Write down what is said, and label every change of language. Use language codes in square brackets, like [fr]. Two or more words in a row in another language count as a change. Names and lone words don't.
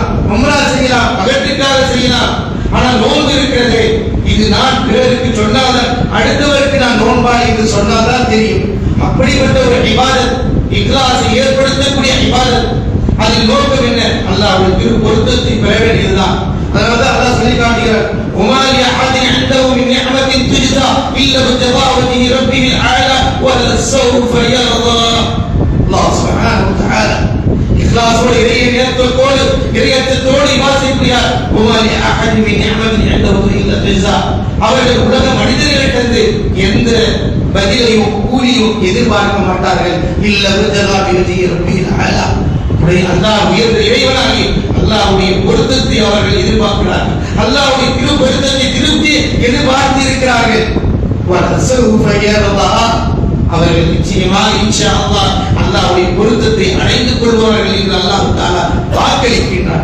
[ta] உம்ரா செய்யலாம், பகட்டுக்காக செய்யலாம். ஆனால் நோன்பு இருக்கிறது, இது நான் பிறருக்கு சொன்னால்தான், அடுத்தவருக்கு நான் நோன்பாளி என்று சொன்னால்தான் தெரியும். அப்படிப்பட்ட ஒரு இபாதத், இக்லாஸை ஏற்படுத்தக்கூடிய இபாதத். அதில் நோக்கம் என்ன? அல்லாஹ்வுடைய திரு பொருத்தத்தை பெற வேண்டியதுதான். அதனால அல்லாஹ் சொல்லி காட்டுகிறார், [ar] وما لأحد عنده من نعمة تجزى إلا ابتغاء وجه ربه الأعلى ولسوف يرضى. الله سبحانه و تعالى [ta] இக்லாஸோடு இறையத்தோடு வாசிக்கிறார். [ar] وما لأحد من نعمة عنده إلا تجزى. [ta] அவர்கள் உலக மனிதர்களிடமிருந்து எந்த பதிலையும் கூலியும் எதிர்பார்க்க மாட்டார்கள். [ar] இல்லா ابتغاء وجه ربه الأعلى. [ta] அல்லாஹ் உயர்ந்த இறைவனாகி அல்லாஹ்வுடைய பொருத்தத்தை அவர்கள் எதிர்பார்க்கிறார்கள். அல்லாஹ்வுடைய திரு பொருத்தத்தை திருப்தி எதிர்பார்த்து இருக்கிறார்கள். அவர்கள் நிச்சயமாக [ar] إن شاء الله [ta] அல்லாஹ்வுடைய பொருத்தத்தை அடைந்து கொள்வார்கள் என்று [ar] الله تعالى [ta] வாக்களிக்கின்றார்.